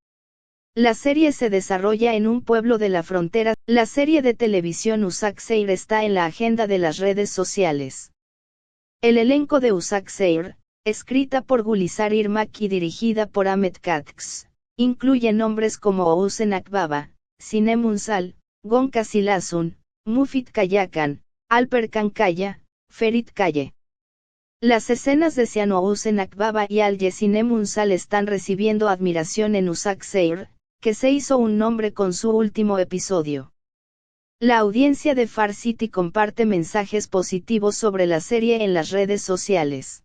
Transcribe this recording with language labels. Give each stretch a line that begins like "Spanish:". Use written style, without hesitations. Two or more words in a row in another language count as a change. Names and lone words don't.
Spanish: La serie se desarrolla en un pueblo de la frontera. La serie de televisión Usak Seir está en la agenda de las redes sociales. El elenco de Usak Seir, escrita por Gulizar Irmak y dirigida por Ahmet Katx, incluye nombres como Ousen Akbaba, Sinem Unsal, Gonca Silasun, Mufit Kayakan, Alper Kankaya, Ferit Kaye. Las escenas de Sian Ousen Akbaba y Alye Sinem Unsal están recibiendo admiración en Usak Seir, que se hizo un nombre con su último episodio. La audiencia de Far City comparte mensajes positivos sobre la serie en las redes sociales.